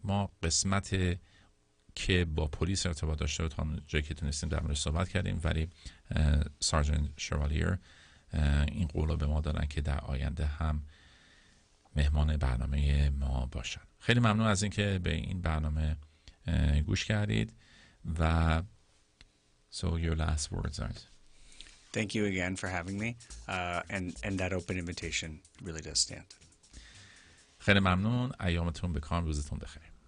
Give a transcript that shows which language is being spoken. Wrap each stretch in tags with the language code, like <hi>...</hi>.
<fa>ما قسمت که با پلیس ارتباط داشته رو تا جایی که تونستیم در مورد صحبت کردیم، ولی سارجنت شوالیر این قول رو به ما دادن که در آینده هم مهمان برنامه ما باشن. خیلی ممنون از اینکه به این برنامه گوش کردید و</fa> <en>so your last words are. Thank you again for having me, and that open invitation really does stand.</en> <fa>خیلی ممنون. ایامتون بکام، روزتون بخیر.</fa>